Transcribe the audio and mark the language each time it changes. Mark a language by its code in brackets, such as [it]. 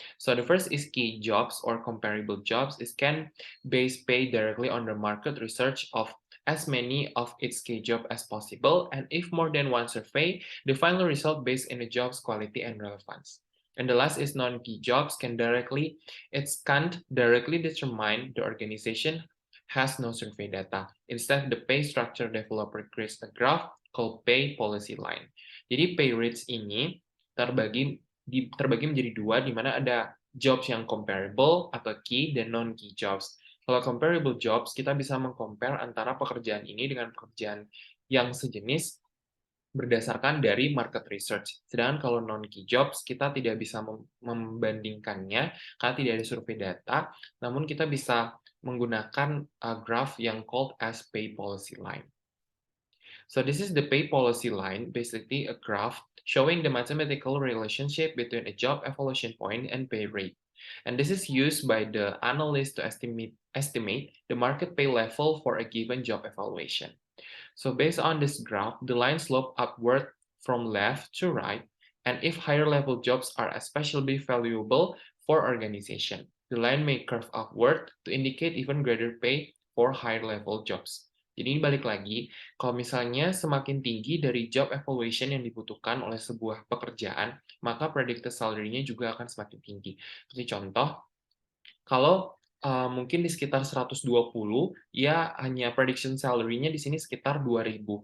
[en] So the first is key jobs or comparable jobs. It can base pay directly on the market research of as many of its key job as possible, and if more than one survey, the final result based on the job's quality and relevance. And the last is non-key jobs can't directly determine the organization has no survey data. Instead, the pay structure developer creates a graph called pay policy line. [id] Jadi pay rates ini terbagi menjadi dua, di mana ada jobs yang comparable atau key dan non-key jobs. Kalau comparable jobs, kita bisa mengcompare antara pekerjaan ini dengan pekerjaan yang sejenis berdasarkan dari market research. Sedangkan kalau non-key jobs, kita tidak bisa membandingkannya karena tidak ada survei data, namun kita bisa menggunakan graph yang [en] called as [id] pay policy line. [en] So this is the pay policy line, basically a graph showing the mathematical relationship between a job evaluation point and pay rate. And this is used by the analyst to estimate the market pay level for a given job evaluation. So based on this graph, the line slope upward from left to right, and if higher level jobs are especially valuable for organization, the line may curve upward to indicate even greater pay for higher level jobs. [id] Jadi ini balik lagi, kalau misalnya semakin tinggi dari job evaluation yang dibutuhkan oleh sebuah pekerjaan, maka predicted salary-nya juga akan semakin tinggi. Seperti contoh, kalau mungkin di sekitar 120, ya hanya prediction salary-nya di sini sekitar 2.000.